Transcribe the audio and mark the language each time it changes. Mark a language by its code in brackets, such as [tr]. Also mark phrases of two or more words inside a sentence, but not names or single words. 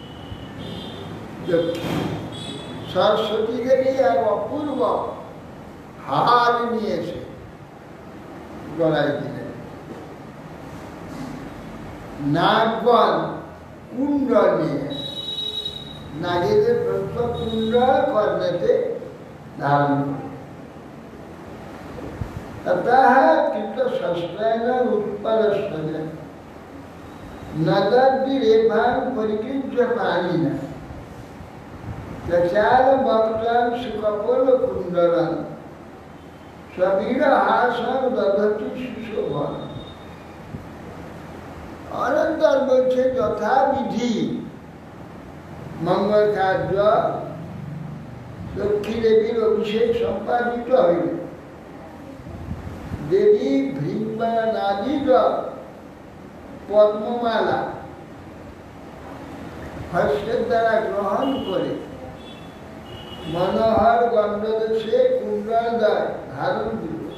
[bn] সরস্বতী দেবী এক অপূর্ব হার নিয়েছে গলায় দিলেন। নাগগণ কুণ্ড নিয়ে নাগেদের প্রস্থ কুণ্ড কর্ণেতে ধারণ করে। [sa] अतः कृत शस्त्रेण उत्पलस्वज नदद्दिरेभां परिकृज्य पाणिना चचार वक्त्रं सुकपोलकुण्डलं स्ववीरहासं दधति सुशोभन। [bn] অনন্তর বলছে যথাবিধি মঙ্গল কার্য লক্ষ্মী দেবীর অভিষেক সম্পাদিত হইল। দেবী ভৃঙ্গনাদির পদ্মমালা হস্তের দ্বারা গ্রহণ করে মনোহর গণ্ডদেশে কুণ্ডলদ্বয় ধারণ দিল।